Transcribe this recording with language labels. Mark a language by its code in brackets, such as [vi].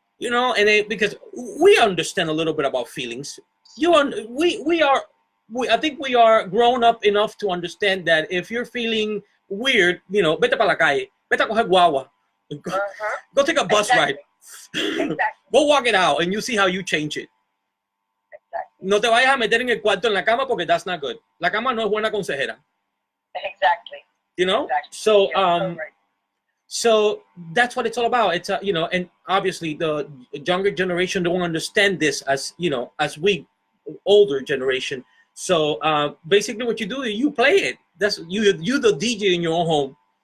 [en] You know, and because we understand a little bit about feelings. I think we are grown up enough to understand that if you're feeling weird, you know, [es] vete para la calle, vete a coger guagua, [en] go take a bus ride, go walk it out, and you see how you change it. [es] No te vayas a meter en el cuarto en la cama porque [en] that's not good. [es] La cama no es buena consejera. [en] Exactly. You know, so that's what it's all about. It's you know, and obviously the younger generation don't understand this as, you know, as we older generation. So basically what you do is you play it. That's you the DJ in your own home.